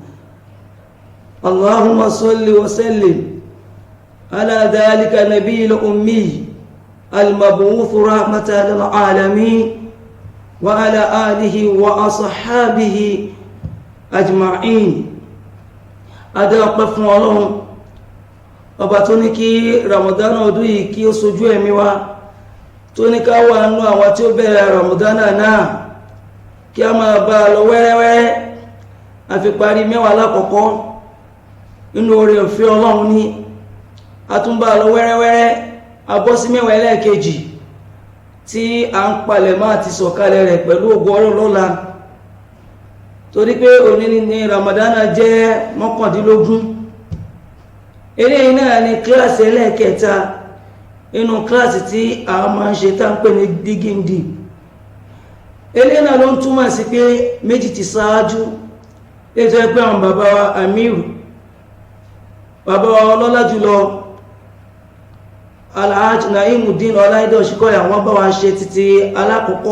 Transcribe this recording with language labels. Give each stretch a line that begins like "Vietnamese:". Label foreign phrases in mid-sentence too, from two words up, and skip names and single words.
Arabic: اللهم صل وسلم على ذلك النبي الأمي المبعوث رحمة للعالمين وعلى آله وأصحابه أجمعين. أدعوكم الله
Yoruba: ọba tó ní kí Ramadan ọdún yìí kí ó sojú ẹ̀mí wa, tó ní ká wà nínú àwọn tí ó bẹ̀rẹ̀ Ramadan náà, kí a máa bá lọ wẹ́rẹ́wẹ́rẹ́. A fi parí mẹ́wàá lákọ̀ọ́kọ́ nínú oore ọ̀fẹ́ Ọlọ́run ní, a tún bá lọ wẹ́rẹ́wẹ́rẹ́, a bọ́ sí mẹ́wàá ẹlẹ́ẹ̀kejì tí a ń palẹ̀ máa ti sọ̀kalẹ̀ rẹ̀ pẹ̀lú ògo Ọlọ́run lọ́la, torí pé òní ní Ramadan jẹ́ 19. Eléyìí náà ni kíláàsì ẹlẹ́ẹ̀kẹta inú kíláàsì tí a máa ń ṣe tá ń pè ní
English: digging deep.
Yoruba: Eléyìí náà ló ń túmọ̀ sí pé méjì ti ṣáájú ètò ẹgbẹ́ àwọn bàbá wa Amiru, bàbá wa ọlọ́lá jùlọ Alhaji Naimuddin Ọláìdé Ọ̀ṣíkọ̀yà, wọ́n bá wa ṣe títí alákọ̀ọ́kọ́.